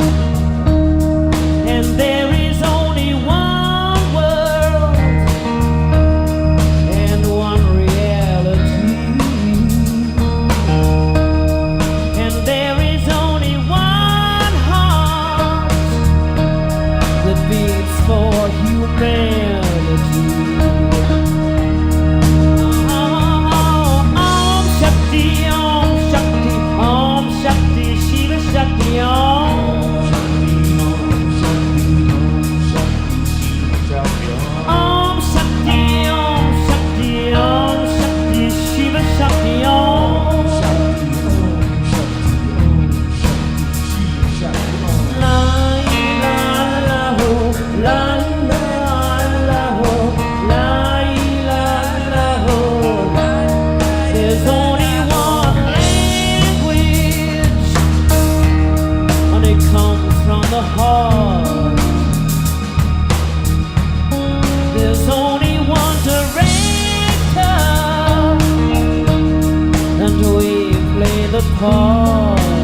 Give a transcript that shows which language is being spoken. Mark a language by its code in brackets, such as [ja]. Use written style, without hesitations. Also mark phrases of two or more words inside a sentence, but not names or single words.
[en] And there is only one world and one reality. And there is only one heart that beats for humanity. [sa] Om Shakti, Om Shakti, Om Shakti, Shiva Shakti, Om. Om Shakti, Om Shakti, Om Shakti, Shiva Shakti, Om. La la la ho, la la ho, la la ho. [en] There's only one language, and it comes from the heart. There's only one director, and we play the part.